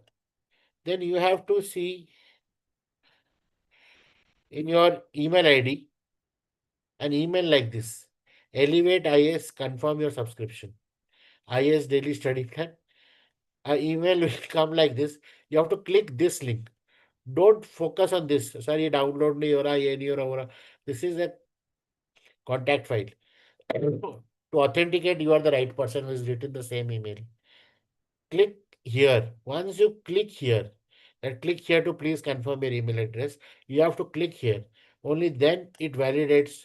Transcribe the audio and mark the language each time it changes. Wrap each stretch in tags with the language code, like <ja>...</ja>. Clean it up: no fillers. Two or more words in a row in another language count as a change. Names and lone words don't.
<en>Then you have to see in your email ID an email like this. Elevate IS, confirm your subscription. IS daily study plan. An email will come like this. You have to click this link. Don't focus on this. Sorry,</en> <hi>डाउनलोड नहीं हो रहा, ये नहीं हो रहा, हो रहा.</hi> <en>This is a contact file. To authenticate, you are the right person who has written the same email. Click here. Once you click here, and click here to please confirm your email address. You have to click here. Only then it validates.</en>